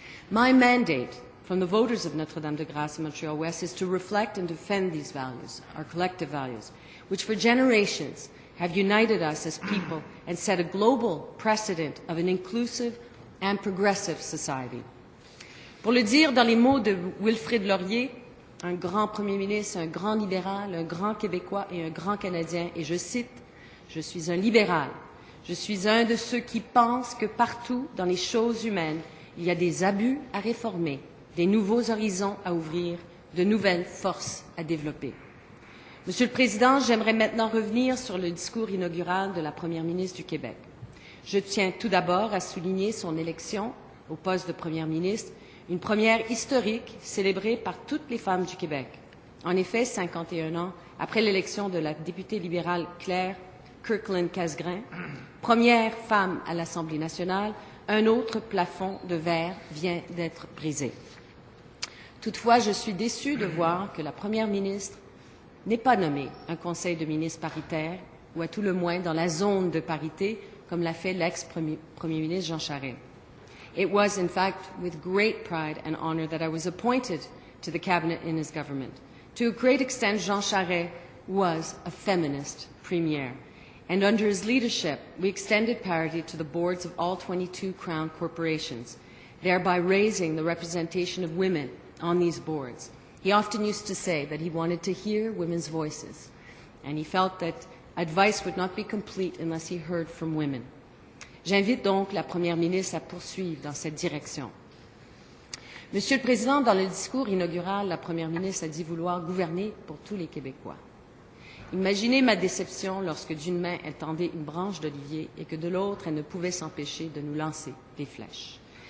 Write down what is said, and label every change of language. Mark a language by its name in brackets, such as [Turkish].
[English] My mandate from the voters of Notre-Dame-de-Grâce and Montreal West is to reflect and defend these values, our collective values, which for generations have united us as people and set a global precedent of an inclusive and progressive society. [French] Pour le dire dans les mots de Wilfrid Laurier, un grand premier ministre, un grand libéral, un grand Québécois et un grand Canadien, et je cite, « Je suis un libéral. Je suis un de ceux qui pensent que partout dans les choses humaines, il y a des abus à réformer, des nouveaux horizons à ouvrir, de nouvelles forces à développer. » Monsieur le Président, j'aimerais maintenant revenir sur le discours inaugural de la Première ministre du Québec. Je tiens tout d'abord à souligner son élection au poste de Première ministre, une première historique célébrée par toutes les femmes du Québec. En effet, 51 ans après l'élection de la députée libérale Claire Kirkland-Casgrain, première femme à l'Assemblée nationale, un autre plafond de verre vient d'être brisé. Toutefois, je suis déçue de voir que la Première ministre n'ait pas nommé un Conseil de ministres paritaire, ou à tout le moins dans la zone de parité, comme l'a fait l'ex-Premier ministre Jean Charest. [English] It was, in fact, with great pride and honor that I was appointed to the cabinet in his government. To a great extent, Jean Charest was a feminist premier, and under his leadership, we extended parity to the boards of all 22 Crown corporations, thereby raising the representation of women on these boards. He often used to say that he wanted to hear women's voices, and he felt that advice would not be complete unless he heard from women. [French] J'invite donc la Première ministre à poursuivre dans cette direction. Monsieur le Président, dans le discours inaugural, la Première ministre a dit vouloir gouverner pour tous les Québécois. Imaginez ma déception lorsque d'une main elle tendait une branche d'olivier et que de l'autre elle ne pouvait s'empêcher de nous lancer des flèches.